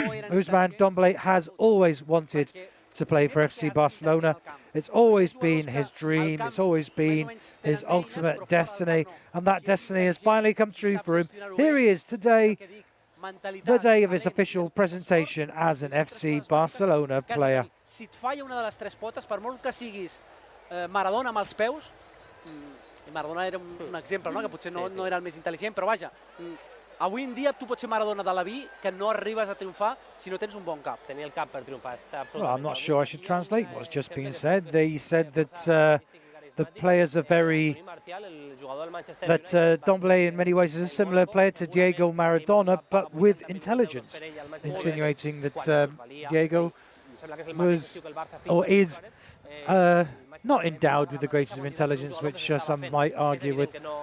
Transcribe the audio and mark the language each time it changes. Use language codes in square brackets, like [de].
[en] Ousmane Dembélé has always wanted to play for FC Barcelona. It's always been his dream, it's always been his ultimate destiny, and that destiny has finally come true for him. Here he is today, the day of his official presentation as an FC Barcelona player. [ca] Si et falla una de les tres potes, per molt que siguis Maradona amb els peus, Maradona era un exemple, que potser no era el més intel·ligent, però vaja, avui en dia tu pots ser Maradona de la vi, que no arribes a triomfar si no tens un bon cap. Tenir el cap per triomfar és absolutament... [en] Well, I'm not sure I should translate what's just been said. They said that the players are very... that Dembélé in many ways is a similar player to Diego Maradona, but with intelligence, insinuating that Diego was, or is, not endowed with the greatest of intelligence, which some might argue with.